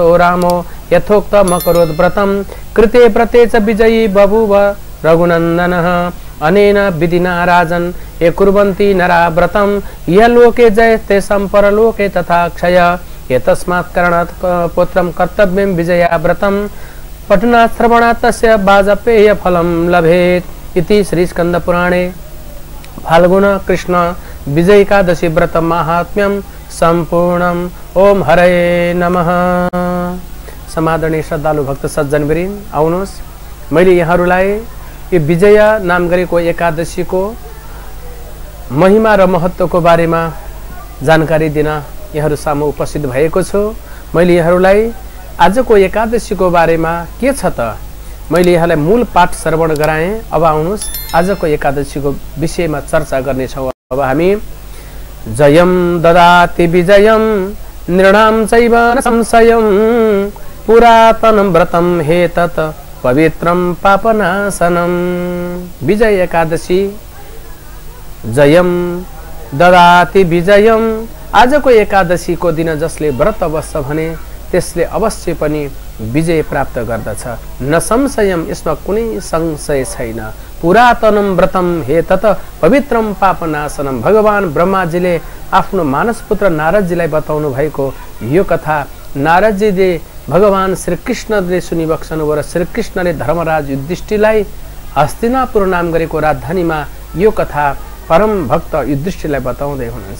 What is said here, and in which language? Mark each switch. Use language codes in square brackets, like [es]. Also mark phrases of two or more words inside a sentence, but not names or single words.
[sa] रामो यथोक्तमकरोत् व्रतं कृते व्रते च विजयी बभूव रघुनन्दनः अनेन विधिना राजन् ये कुर्वन्ति नरा व्रतं यः लोके जयस्ते परलोके तथा क्षय एतस्मात् कारणात् पुत्रं कर्तव्यं विजया व्रतं पठनात् श्रवणात् तस्य वाजपेय फलं लभेत् इति श्रीस्कन्दपुराणे फाल्गुन कृष्ण विजय एकादशी व्रत महात्म्यम संपूर्णम। ओम हरे नमः। [ne] समादरणीय श्रद्धालु भक्त सज्जनवृन्द, आउनुहोस् मैले यहाँहरूलाई यो विजय नाम गरेको एकादशीको महिमा र महत्त्वको बारेमा जानकारी दिन यहाँहरू सामु उपस्थित भएको छु। मैले यहाँहरूलाई आजको एकादशीको बारेमा के छ त मैले यहाँलाई मूल पाठ श्रवण गराएँ। अब आउनुहोस् आजको एकादशीको विषयमा चर्चा गर्नेछौँ। अब हामी [sa] जयं ददाति विजयं नृणां चैव न संशयं पुरातनं व्रतं हेतत् पवित्रं पापनाशनं। विजय एकादशी जयं ददाति विजयं। [ne] आजको एकादशीको दिन जसले व्रत बस्छ भने त्यसले अवश्य पनि विजय प्राप्त गर्दछ, [sa] न संशयम, [ne] यसमा कुनै संशय छैन। [sa] पुरातनम व्रतम हेतत पवित्रम पापनाशनम। [ne] भगवान ब्रह्माजीले आफ्नो मानस पुत्र नारदजीलाई बताउनु भएको यो कथा नारदजीले भगवान श्रीकृष्णले सुनिबक्सनु र श्रीकृष्णले धर्मराज युधिष्ठिरलाई हस्तिनापुर नाम गरेको राजधानीमा यो कथा परम भक्त युधिष्ठिरलाई बताउँदै हुनुहुन्छ।